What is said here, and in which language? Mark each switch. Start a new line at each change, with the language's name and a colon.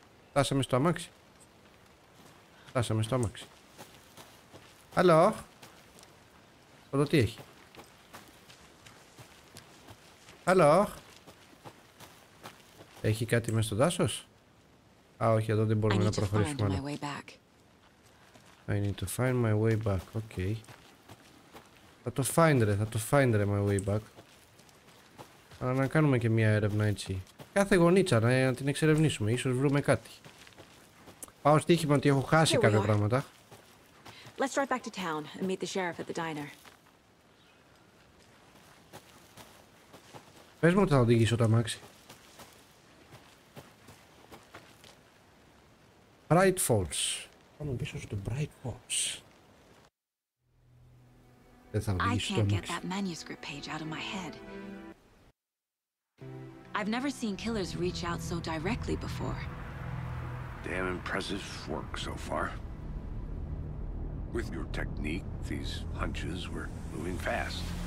Greek: Φτάσαμε στο αμάξι. Φτάσαμε στο αμάξι. Αλλό. Εδώ τι έχει? Αλλό. Έχει κάτι μέσα στο δάσος? Α, όχι, εδώ δεν μπορούμε να προχωρήσουμε άλλο.
English: I need to find my way back. Okay.
Greek: Θα το
English: find
Greek: ρε
English: my way back.
Greek: Αλλά να κάνουμε και μια έρευνα έτσι. Κάθε γωνίτσα να την εξερευνήσουμε. Ίσως βρούμε κάτι. Πάω στοίχημα ότι έχω χάσει κάποια πράγματα.
English: Let's drive back to town and meet the sheriff at the diner.
Greek: Πες μου ότι θα οδηγήσω το αμάξι. Bright Falls. Πάμε πίσω στο Bright Falls. Δεν θα οδηγήσω το αμάξι.
English: I can't get that manuscript page out of my head. I've never seen killers reach out so directly before. Damn impressive work so far. With your technique, these hunches were moving fast.